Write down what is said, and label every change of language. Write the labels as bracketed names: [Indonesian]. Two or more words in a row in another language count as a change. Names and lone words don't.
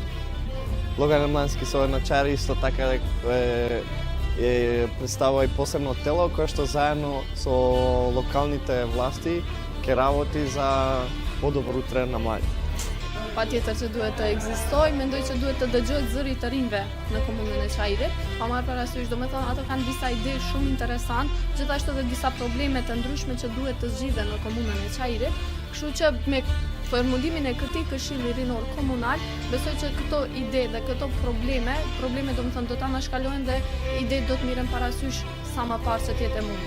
[Macedonian] Локален младински совет на Čair исто така представува и посебно тело кое што заедно со локалните власти ќе работи за подобро утре на младите. [Albanian] Patjetër që duhet të ekzistojë, mendoj që duhet të dëgjohet zëri i të rinjve në komunën e Çajirit. Pa marrë parasysh, domethënë ata kanë disa ide shumë interesante, gjithashtu edhe disa probleme të ndryshme që duhet të zgjidhen në komunën e Çajirit. Kështu që me formulimin e këtij këshilli rinor komunal, besoj që këto ide dhe këto probleme domethënë do ta anashkalojnë dhe ide do të mirën parasysh sa më parë që të jetë e mundur.